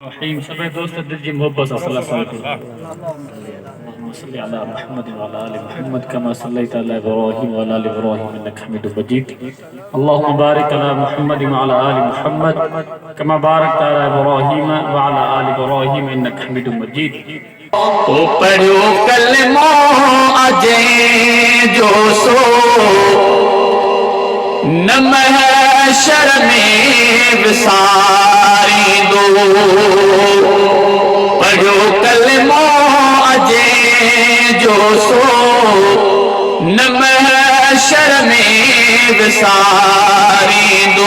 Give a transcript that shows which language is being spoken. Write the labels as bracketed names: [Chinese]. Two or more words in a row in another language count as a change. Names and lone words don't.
[Sindhi] रहीम सब दोस्त दिल जी मोहब्बत सां [Arabic] صلى الله عليه على محمد وعلى آل محمد كما صليت على إبراهيم وعلى آل إبراهيم إنك حميد مجيد اللهم بارك على محمد وعلى آل محمد كما باركت على إبراهيم وعلى آل إبراهيم إنك حميد مجيد. [Sindhi] ओ पढ़ो कलमो अजे जो सो न महशर में विसारी दो। पढ़ो कलमो अजे जो सो न महशर में विसारी दो।